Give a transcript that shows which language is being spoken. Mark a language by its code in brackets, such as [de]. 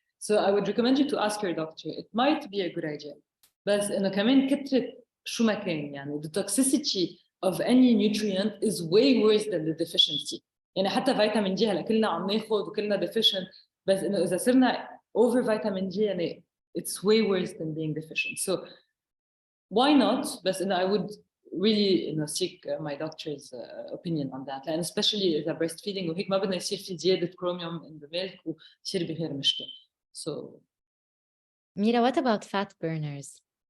[en] So I would recommend you to ask your doctor. It might be a good idea. [ar] بس إنه كمان كترة شو ما كان يعني [en] the toxicity of any nutrient is way worse than the deficiency. [ar] يعني حتى فيتامين دي هلا كلنا عم ناخذ وكلنا deficient بس إنه إذا صرنا [en] over vitamin D [ar] يعني [en] it's way worse than being deficient. So why not? [ar] بس إنه [en] I would really seek my doctor's opinion on that. And especially [ar] إذا breastfeeding وهيك ما بدنا يصير في زيادة [en] chromium in the milk [ar] ويصير بغير مشكلة. [en] So Mira, what about fat burners?